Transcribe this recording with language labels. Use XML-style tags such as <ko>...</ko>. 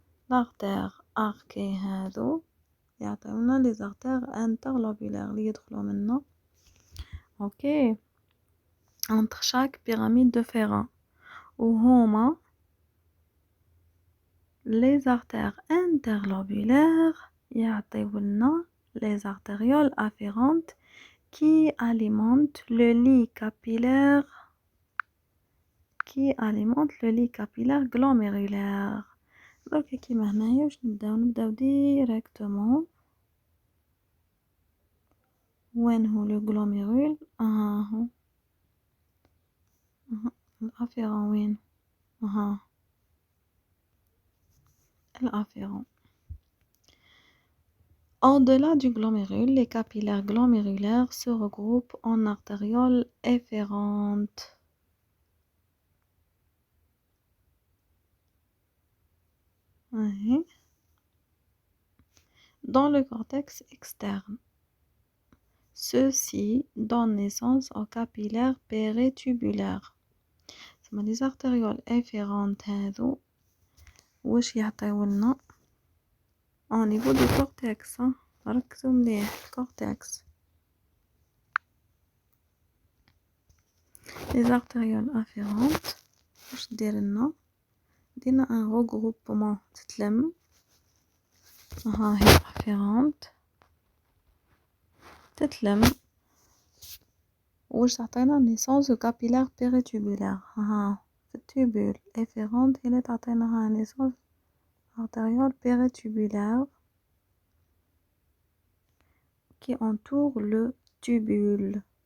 <fr>l'artère arquée</fr> <ar>هذو يعطيونا لي زارتير انترلوبولار اللي يدخلوا منا.</ar> <fr>اوكي entre chaque pyramide de Ferrat</fr> <ar>وهما</ar> <fr>les artères interlobulaires</fr> <ar>يعطيولنا</ar> <fr>les artérioles afférentes qui alimentent le lit capillaire glomérulaire.</fr> <ar>درك كيما هنايا واش نبداو ديريكتومون وين هو لو غلوميرول. هو الافيرون وين؟ الافيرون.</ar> <fr>Au-delà du glomérule, les capillaires glomérulaires se regroupent en artérioles efférentes. Dans le cortex externe. Ceux-ci donnent naissance aux capillaires péritubulaires. Les artérioles efférentes</fr> <ar>هذو واش يعطيولنا</ar> <fr>au niveau du cortex.</fr> <ar>ركزوا مليح الكورتكس.</ar> <fr>les artérioles afférentes</fr> <ar>واش دير لنا؟ دينا ان regroupement تتلم. هي</ar> <fr>afférente</fr> <ar>تتلم واش تعطينا</ar> <fr>naissance au capillaire péritubulaire.</fr> <ar>في التوبول</ar> <fr>efférente</fr> <ar>هي اللي تعطيناها</ar> <fr>naissance artériole péritubulaire qui entoure le tubule.</fr>